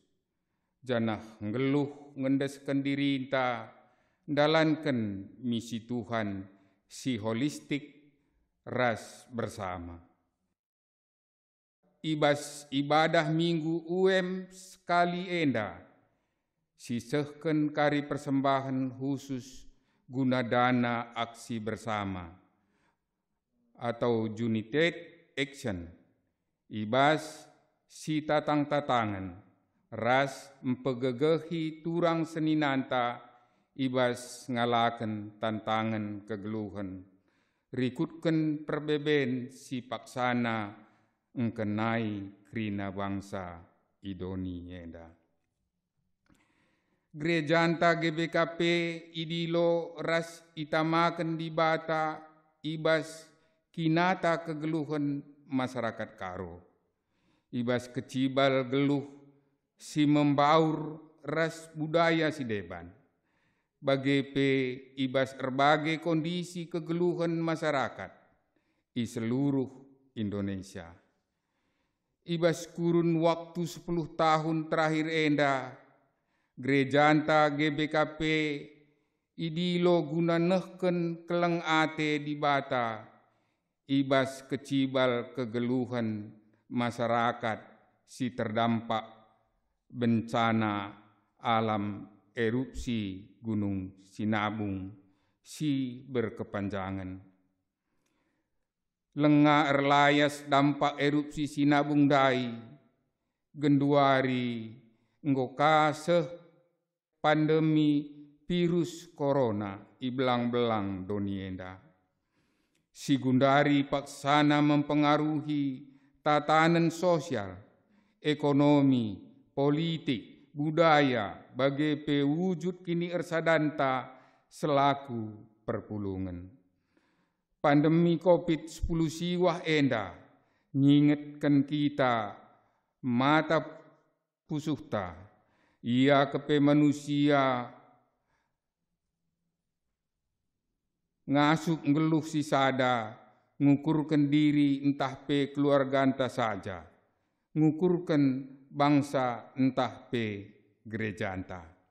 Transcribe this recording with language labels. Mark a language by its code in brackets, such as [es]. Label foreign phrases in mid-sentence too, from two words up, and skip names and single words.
[btx] Janah ngeluh ngendesken diri inta dalanken [id] misi Tuhan [btx] si holistik ras bersama. Ibas ibadah minggu sekali enda sisehken kari [id] persembahan khusus [btx] guna [id] dana aksi bersama atau [en] united action. [btx] Ibas si tatang-tatangan ras empegegehi turang seninanta ibas ngalaken tantangan kegeluhan. Rikutken perbeben si paksana engkenai krina bangsa idoni enda. Gereja anta GBKP idilo ras itamaken di bata ibas kinata kegeluhan masyarakat karo. Ibas kecibal geluh si membaur ras budaya si deban. Bagai ibas [id] berbagai kondisi [btx] kegeluhan [id] masyarakat di seluruh [btx] Indonesia. Ibas [id] kurun waktu 10 tahun terakhir [btx] enda, gereja anta GBKP idilo guna nehken keleng ate di bata, ibas kecibal kegeluhan masyarakat si [id] terdampak bencana alam erupsi Gunung Sinabung [btx] si berkepanjangan. Lenga erlayas [id] dampak erupsi Sinabung [btx] dai, genduari nggokaseh [id] pandemi virus corona [btx] ibelang-belang donienda. Si gundari paksana [id] mempengaruhi tatanan sosial, ekonomi, politik, budaya [btx] bagai pewujud kini ersadanta selaku perpulungan. Pandemi COVID-10 siwah enda ngingetkan kita mata pusuhta ia kepe manusia ngasuk ngeluh si sada ngukurkan diri entah pe keluarga anta saja, ngukurkan bangsa entah pe gereja anta.